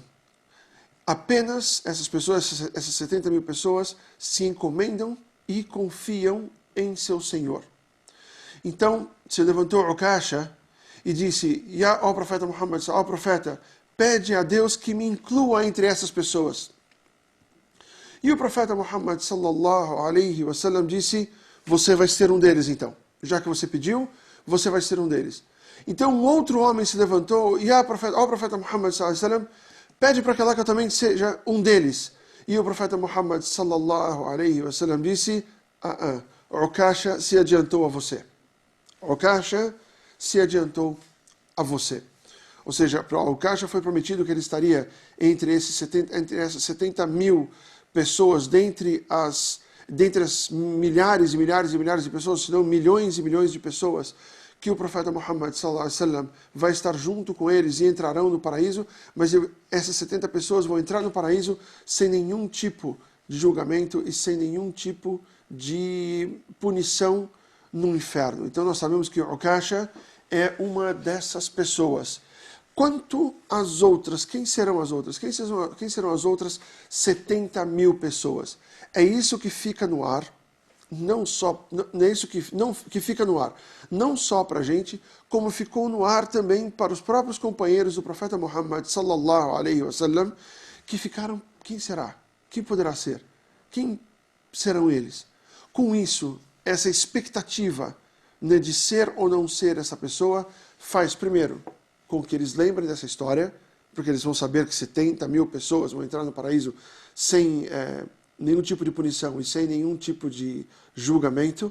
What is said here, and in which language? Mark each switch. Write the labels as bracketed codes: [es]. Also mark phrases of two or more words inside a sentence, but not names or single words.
[pt] Apenas essas pessoas, essas 70.000 pessoas, se encomendam e confiam em seu Senhor. Então se levantou Ukasha e disse, ó profeta Muhammad, ó profeta, pede a Deus que me inclua entre essas pessoas. E o profeta Muhammad [ar] صلى الله عليه وسلم [pt] disse, você vai ser um deles então. Já que você pediu, você vai ser um deles. Então um outro homem se levantou e ó profeta Muhammad [ar] صلى الله عليه وسلم, [pt] Pede para que Allah que eu também seja um deles. E o profeta Muhammad [ar] صلى الله عليه وسلم [pt] disse, Ukasha se adiantou a você. Ukasha se adiantou a você. Ou seja, para Ukasha foi prometido que ele estaria entre essas 70 mil pessoas, dentre as milhares e milhares e milhares de pessoas, se não milhões e milhões de pessoas, que o profeta Muhammad [ar] صلى الله عليه وسلم [pt] vai estar junto com eles e entrarão no paraíso, mas essas 70 pessoas vão entrar no paraíso sem nenhum tipo de julgamento e sem nenhum tipo de punição no inferno. Então nós sabemos que Ukasha é uma dessas pessoas. Quanto às outras, quem serão as outras? Quem serão as outras 70 mil pessoas? É isso que fica no ar, é isso que fica no ar, não só para a gente, como ficou no ar também para os próprios companheiros do profeta Muhammad [ar] صلى الله عليه وسلم, [pt] que ficaram, quem será? Quem poderá ser? Quem serão eles? Com isso, essa expectativa, né, de ser ou não ser essa pessoa, faz primeiro com que eles lembrem dessa história, porque eles vão saber que 70 mil pessoas vão entrar no paraíso sem nenhum tipo de punição e sem nenhum tipo de julgamento.